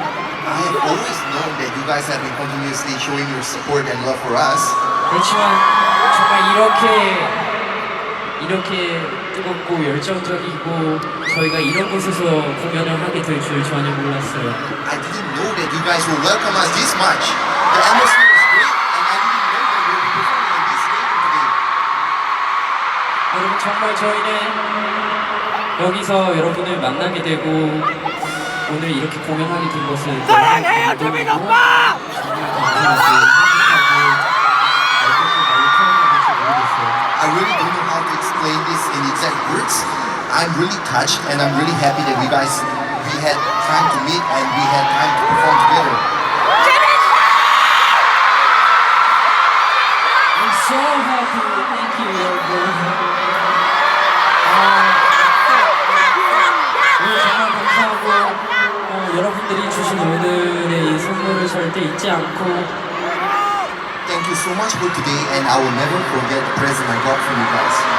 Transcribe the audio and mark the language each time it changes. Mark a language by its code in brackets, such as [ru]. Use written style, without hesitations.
[en] I have always known that you guys have been continuously showing your support and love for us. [ko] 그렇지만 정말 이렇게 뜨겁고 열정적이고 저희가 이런 곳에서 공연을 하게 될 줄 전혀 몰랐어요. [en] I didn't know that you guys will welcome us this much. The atmosphere is great, and I didn't know that we'll be performing on this stadium today. [ko] 여러분 정말 저희는 여기서 여러분을 만나게 되고 오늘 이렇게 공연하게 된 것을 사랑해요 조민 오빠! [en] I really don't know how to explain this in exact words. I'm really touched, and I'm really happy that we had time to meet and we had time to perform together. I'm so happy. Thank you. [ko] 오늘 정말 감사하고 여러분들이 주신 오늘의 이 선물을 절대 잊지 않고 [en] Thank you so much for today, and I will never forget the present I got from you guys.